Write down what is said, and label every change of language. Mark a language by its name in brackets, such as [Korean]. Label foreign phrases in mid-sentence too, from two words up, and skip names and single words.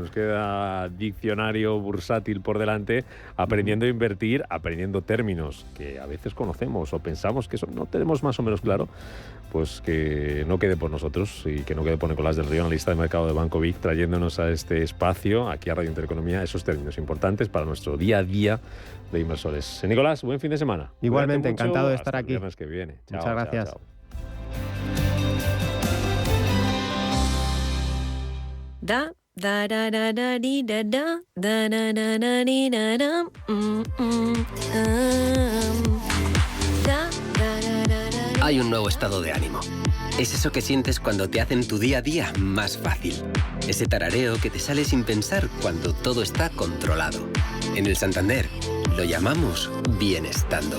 [Spanish] Nos queda diccionario bursátil por delante, aprendiendo a invertir, aprendiendo términos que a veces conocemos o pensamos que no tenemos más o menos claro, pues que no quede por nosotros y que no quede por Nicolás del Río, analista de mercado de Banco Vic, trayéndonos a este espacio, aquí a Radio Intereconomía, esos términos importantes para nuestro día a día de inversores. Nicolás, buen fin de semana. Igualmente, encantado de estar aquí. El viernes que viene. Chao, muchas gracias. Chao. Da da da da da di da da da da da da di da da Hay un nuevo estado de ánimo. Es eso que sientes cuando te hacen tu día a día más fácil. Ese tarareo que te sale sin pensar cuando todo está controlado. En el Santander lo llamamos bienestando.